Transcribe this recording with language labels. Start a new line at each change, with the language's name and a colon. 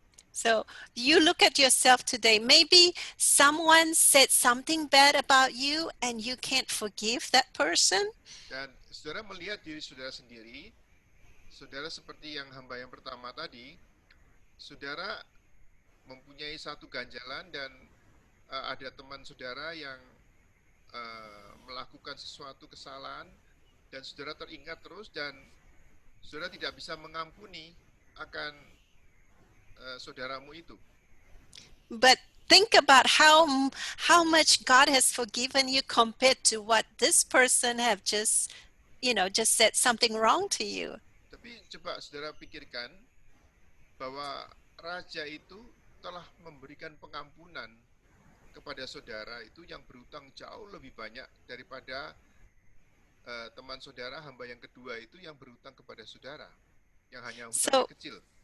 English: So you look at yourself today. Maybe someone said something bad about you and you can't forgive that person.
Indonesian: Dan saudara melihat diri saudara sendiri, saudara seperti yang hamba yang pertama tadi, saudara mempunyai satu ganjalan dan ada teman saudara yang melakukan sesuatu kesalahan dan saudara teringat terus dan saudara tidak bisa mengampuni akan saudaramu itu.
English: But think about how much God has forgiven you compared to what this person have just said something wrong to you.
Indonesian: Tapi coba saudara pikirkan bahwa raja itu telah memberikan pengampunan kepada saudara itu yang berhutang jauh lebih banyak daripada teman saudara hamba yang kedua itu yang berhutang kepada saudara yang hanya hutang kecil.